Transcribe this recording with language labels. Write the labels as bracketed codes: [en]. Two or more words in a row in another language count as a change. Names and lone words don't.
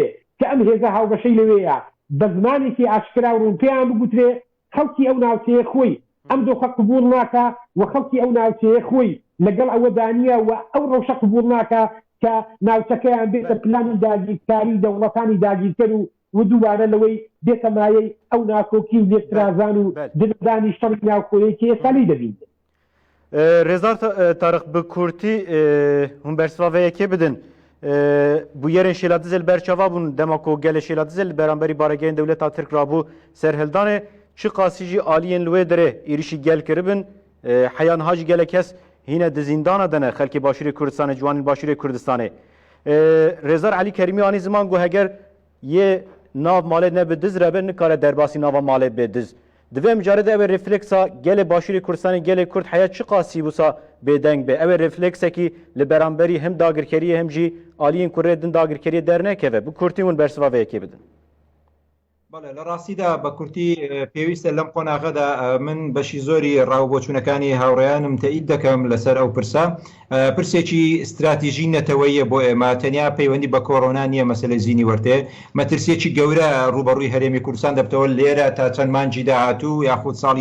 [ckb] کە ئەم هێزە هاوبەشەی لەوەیە بە زمانێکی ئاشکرا و ڕوونپێیان بگوترێ خەڵکی ئەو ناوچەیە خۆی ئەم دۆخە قبول ناکە و خەڵکی ئەو ناوچەیە خۆی لەگەڵ ئەوە دانیە و ئەو ڕەوشە قبول ناکە کە ناوچەکەیان بێتە پلانی داگیرکاری دەوڵەتانی داگیرکەر و دووبارە لەوەی بێتە مایەی ئەو ناکۆکی و لێکترازان و ددانی شەڕی ناوخۆیەکی ئێسالی دەبین. [ku] رێزار تارق bi Kurtî hûn bersivaveyekê bidin bûyerên şêladizê li ber çava bûn dema ku gelê şêladizê li beramberî baregehên dewleta Tirk rabû serhildanê çi qasî jî aliyên li wê derê êrişî gel kiribin heyan ha jî gelek kes hîne di zîndana dene xelkê Başûrê Kurdistanê ciwanên Başûrê Kurdistanê. Rêzar Elî Kerimî anî ziman got heger yê nav malê nebe diz rebe nikare derbasî nava malê bê diz. Divê micarê de ew ê refleksa gelê Başûrê Kurdistanê gelê Kurd heya çi qasî wisa bêdeng be ew ê refleksekî li beramberî hem dagirkeriyê hem jî aliyên ku rê din dagirkeriyê dernekeve bi Kurtî hûn bersivaveyekê bidin. [ckb] بەڵێ لە ڕاستیدا بە کورتی پێویستە لەم قۆناغەدا من بەشی زۆری ڕاوبۆچوونەکانی هاوڕێیانم تەئید دەکەم لەسەر ئەو پرسە پرسێکی استراتیژی نەتەوەیە بۆ ئێمە تەنیا پەیوەندی بە کۆڕۆنا نییە مەسەلەی زیینی وەرتێ مەترسیەکی گەورە ڕوبەڕووی هەرێمی کوردستان دەبتەوە لێرە تا چەند مانجی داهاتوو یاخود ساڵی